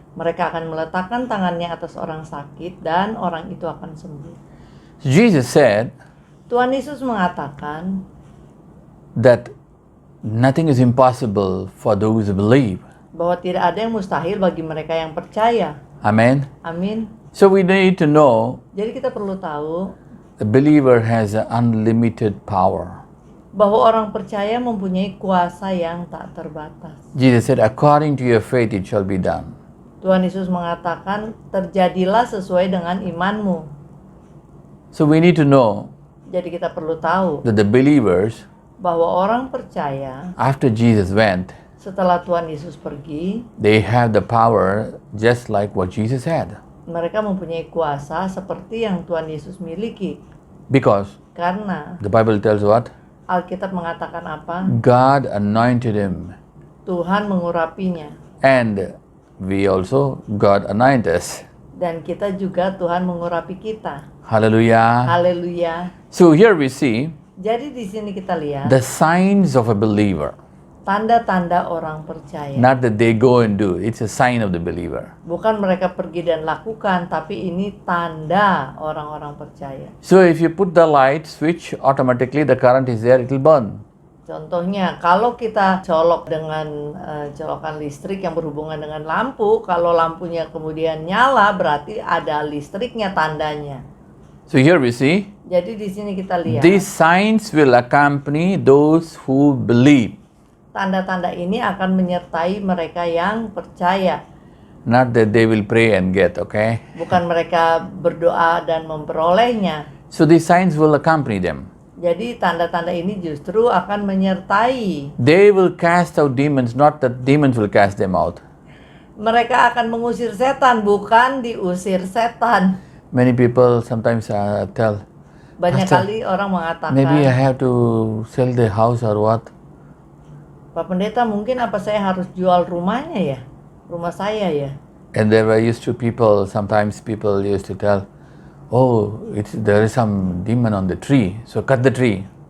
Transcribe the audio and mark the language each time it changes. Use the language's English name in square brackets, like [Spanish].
[Indonesian] Mereka akan meletakkan tangannya atas orang sakit, dan orang itu akan sembuh. [English] So Jesus said [Indonesian] Tuhan Yesus mengatakan [English] that nothing is impossible for those who believe. [Indonesian] bahwa tidak ada yang mustahil bagi mereka yang percaya. [English] Amen. [Indonesian] Amin. [English] So we need to know [Indonesian] Jadi kita perlu tahu [English] the believer has an unlimited power. [Indonesian] bahwa orang percaya mempunyai kuasa yang tak terbatas. [English] Jesus said, according to your faith it shall be done. [Indonesian] Tuhan Yesus mengatakan, terjadilah sesuai dengan imanmu. [English] So we need to know [Indonesian] Jadi kita perlu tahu [English] that the believers, [Indonesian] bahwa orang percaya [English] after Jesus went, [Indonesian] setelah Tuhan Yesus pergi, [English] they have the power just like what Jesus had. [Indonesian] mereka mempunyai kuasa seperti yang Tuhan Yesus miliki. [English] Because [Indonesian] Karena [English] the Bible tells what? [Indonesian] Alkitab mengatakan apa? [English] God anointed him. [Indonesian] Tuhan mengurapinya. [English] And we also, God anoint us. [Indonesian] Dan kita juga Tuhan mengurapi kita. [English] Hallelujah. [Indonesian] Haleluya. [English] So here we see [Indonesian] Jadi di sini kita lihat [English] the signs of a believer. [Indonesian] tanda-tanda orang percaya. [English] Not that they go and do. It's a sign of the believer. [Indonesian] Bukan mereka pergi dan lakukan, tapi ini tanda orang-orang percaya. [English] So if you put the light switch, automatically the current is there, it will burn. [Indonesian] Contohnya, kalau kita colok dengan colokan listrik yang berhubungan dengan lampu, kalau lampunya kemudian nyala, berarti ada listriknya tandanya. [English] So here we see, [Indonesian] Jadi di sini kita lihat [English] these signs will accompany those who believe. [Indonesian] tanda-tanda ini akan menyertai mereka yang percaya. [English] Not that they will pray and get, okay? [Indonesian] Bukan mereka berdoa dan memperolehnya. [English] So these signs will accompany them. [Indonesian] Jadi tanda-tanda ini justru akan menyertai. [English] They will cast out demons, not that demons will cast them out. [Indonesian] Mereka akan mengusir setan, bukan diusir setan. [English] Many people sometimes tell, [Indonesian] Banyak [English] Pastor, [Indonesian] kali orang mengatakan, [English] maybe I have to sell the house or what? [Indonesian] Pak Pendeta, mungkin apa saya harus jual rumahnya ya? Rumah saya ya? [English] And there were used to people, sometimes people used to tell, oh, there is some demon on the tree, so cut the tree.